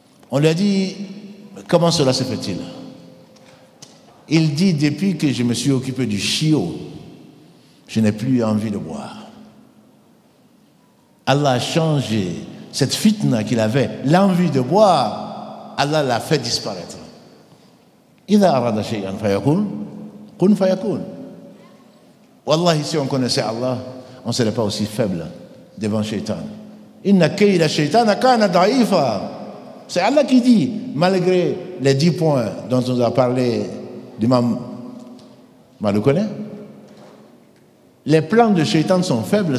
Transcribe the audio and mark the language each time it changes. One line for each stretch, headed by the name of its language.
French: On lui a dit, comment cela se fait-il? Il dit, depuis que je me suis occupé du chiot, je n'ai plus envie de boire. Allah a changé cette fitna qu'il avait, l'envie de boire, Allah l'a fait disparaître.
Arabic: إذا أراد شيئا فيكون كن فيكون.
French: Wallahi, si on connaissait Allah, on ne serait pas aussi faible devant Shaitan.
Arabic: Inna kayda shaytana kana da'ifa.
French: C'est Allah qui dit, malgré les 10 points dont on a parlé d'Imam Maloukoné, les plans de Shaitan sont faibles.